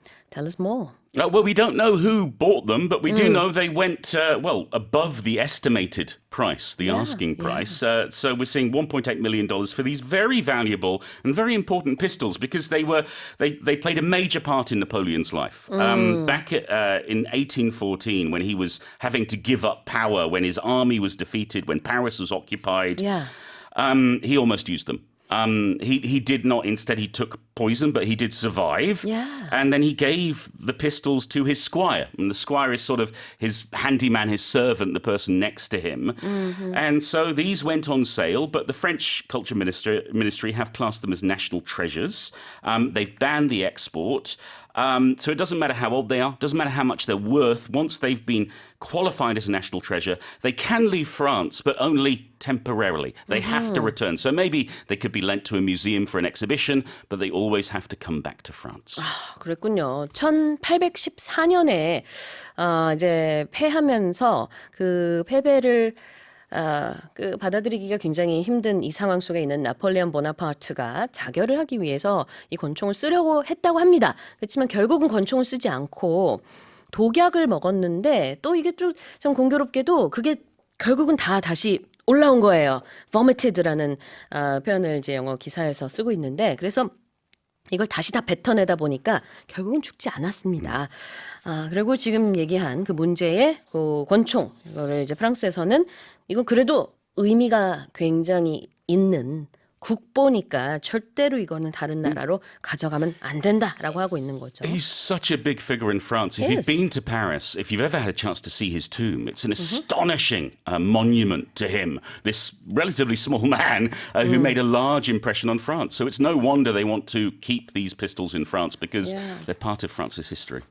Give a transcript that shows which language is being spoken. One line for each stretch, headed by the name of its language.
English: Tell us more. Well, we don't know who bought them, but we do know they went, above the estimated price, the asking price. So we're seeing $1.8 million for these very valuable and very important pistols because they played a major part in Napoleon's life. Back in 1814, when he was having to give up power, when his army was defeated, when Paris was occupied, he almost used them. He did not. Instead, he took poison, but he did survive. Yeah. And then he gave the pistols to his squire. And the squire is sort of his handyman, his servant, the person next to him. And so these went on sale, but the French Culture Ministry have classed them as national treasures. They've banned the export. So it doesn't matter how old they are, doesn't matter how much they're worth. Once they've been qualified as a national treasure, they can leave France, but only temporarily. They have to return. So maybe they could be lent to a museum for an exhibition, but they always have to come back to France.
Korean: 그랬군요. 1814년에 이제 패하면서 그 패배를 받아들이기가 굉장히 힘든 이 상황 속에 있는 나폴레옹 보나파르트가 자결을 하기 위해서 이 권총을 쓰려고 했다고 합니다. 그렇지만 결국은 권총을 쓰지 않고 독약을 먹었는데 또 이게 좀 공교롭게도 그게 결국은 다 다시 올라온 거예요. vomited라는 표현을 이제 영어 기사에서 쓰고 있는데 그래서 이걸 다시 다 뱉어내다 보니까 결국은 죽지 않았습니다. 그리고 지금 얘기한 그 문제의 그 권총, 이거를 이제 프랑스에서는 이건 그래도 의미가 굉장히 있는 국보니까 절대로 이거는 다른 나라로 가져가면 안 된다라고 하고 있는 거죠.
English: He's such a big figure in France. If you've been to Paris, if you've ever had a chance to see his tomb, it's an astonishing monument to him. This relatively small man who made a large impression on France. So it's no wonder they want to keep these pistols in France because Yeah. they're part of France's history.